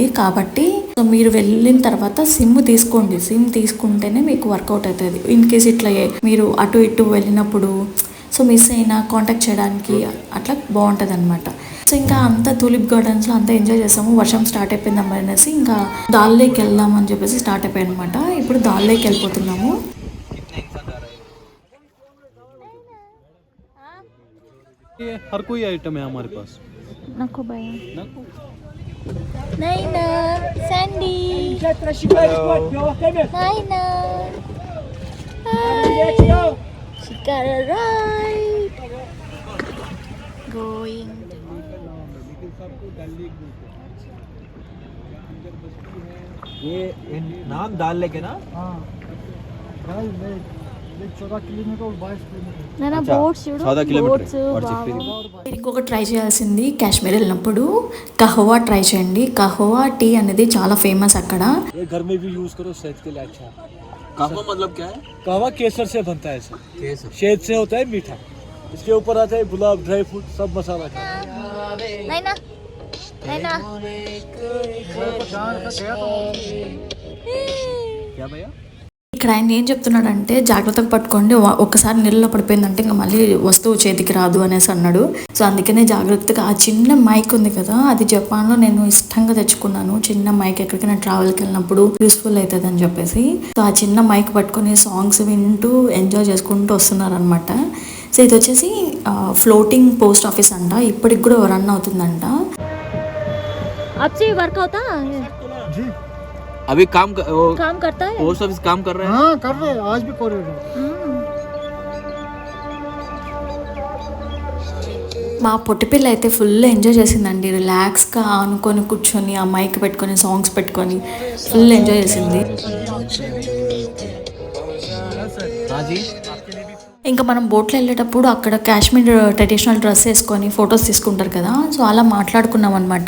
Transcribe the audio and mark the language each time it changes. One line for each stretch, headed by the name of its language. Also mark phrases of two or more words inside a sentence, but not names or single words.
Telugu: కాబట్టి సో మీరు వెళ్ళిన తర్వాత సిమ్ తీసుకోండి, సిమ్ తీసుకుంటేనే మీకు వర్కౌట్ అవుతుంది.
English: in case
Telugu: ఇట్లా మీరు అటు ఇటు వెళ్ళినప్పుడు సో మిస్ అయినా కాంటాక్ట్ చేయడానికి అట్లా బాగుంటుంది అనమాట. సో ఇంకా అంతా టూలిప్ గార్డెన్స్లో అంతా ఎంజాయ్ చేసాము. వర్షం స్టార్ట్ అయిపోయింది అనేసి ఇంకా దాల్ లేక్ వెళ్దామని చెప్పేసి స్టార్ట్ అయిపోయాయి అనమాట. ఇప్పుడు దాల్ లేక్ వెళ్ళిపోతున్నాము.
Hindi: हर कोई आइटम है हमारे पास. नको भैया नहीं ना सैंडी नहीं ना शिकारा
English: ride going
Hindi: ये नाम दाल लेके ना. हाँ 14 किलोमीटर और 22 किलोमीटर. ना बोट्स చూడు 14 किलोमीटर और
Telugu: ఇంకొక ట్రై చేయాల్సింది, కాశ్మీర్ వెళ్ళినప్పుడు కహవా ట్రై చేయండి. కహవా టీ అనేది చాలా ఫేమస్ అక్కడ.
Hindi: ये घर में भी यूज करो, सेहत के लिए अच्छा है. कहवा मतलब क्या है? कहवा केसर से बनता है, सर केसर. शहद से होता है मीठा. इसके ऊपर आता है गुलाब,
English: dry fruit,
Hindi: सब मसाला का. नहीं ना क्या भैया?
Telugu: ఇక్కడ ఆయన ఏం చెప్తున్నాడంటే, జాగ్రత్తగా పట్టుకోండి, ఒక్కసారి నీళ్ళలో పడిపోయిందంటే ఇంకా మళ్ళీ వస్తువు చేతికి రాదు అనేసి అన్నాడు. సో అందుకనే జాగ్రత్తగా ఆ చిన్న మైక్ ఉంది కదా, అది జపాన్లో నేను ఇష్టంగా తెచ్చుకున్నాను. చిన్న మైక్ ఎక్కడికైనా ట్రావెల్కి వెళ్ళినప్పుడు యూస్ఫుల్ అవుతుంది అని చెప్పేసి. సో ఆ చిన్న మైక్ పట్టుకొని సాంగ్స్ వింటూ ఎంజాయ్ చేసుకుంటూ వస్తున్నారు అనమాట. సో ఇది వచ్చేసి
English: floating post office
Telugu: అంట, ఇప్పటికి కూడా రన్ అవుతుందంట. వర్క్ అవుతా
Hindi: अभी काम करता है,
English: post office
Hindi: काम कर रहे हैं. हाँ कर रहे हैं, आज भी कर रहे हैं.
Telugu: మా పొట్టిపిల్ల అయితే
English: full enjoy
Telugu: చేసిందండి. రిలాక్స్గా ఆనుకొని కూర్చొని ఆ మైక్ పెట్టుకొని సాంగ్స్ పెట్టుకొని
English: full enjoy
Telugu: చేసింది. ఇంకా మనం బోట్లో వెళ్ళేటప్పుడు అక్కడ కాశ్మీర్
English: traditional dress
Telugu: వేసుకొని ఫొటోస్ తీసుకుంటారు కదా, సో అలా మాట్లాడుకున్నాం అనమాట.